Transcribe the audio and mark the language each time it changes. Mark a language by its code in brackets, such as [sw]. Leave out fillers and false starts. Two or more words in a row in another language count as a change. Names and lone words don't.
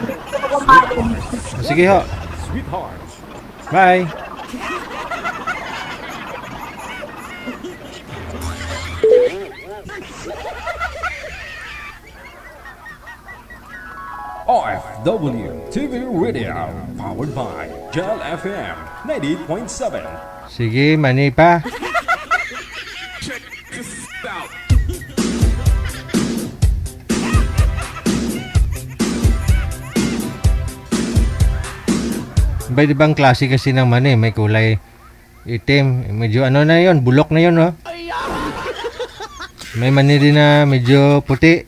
[tl] Sige ho. Sweetheart. Bye. OFW TV Radio. [en] Powered by Gel FM 90.7. [tl] Sige, mani pa. [en] Check this out. [tl] Iba ibang klase kasi ng mani. May kulay itim. Medyo ano na yon, bulok na yon, no? May mani din na medyo puti.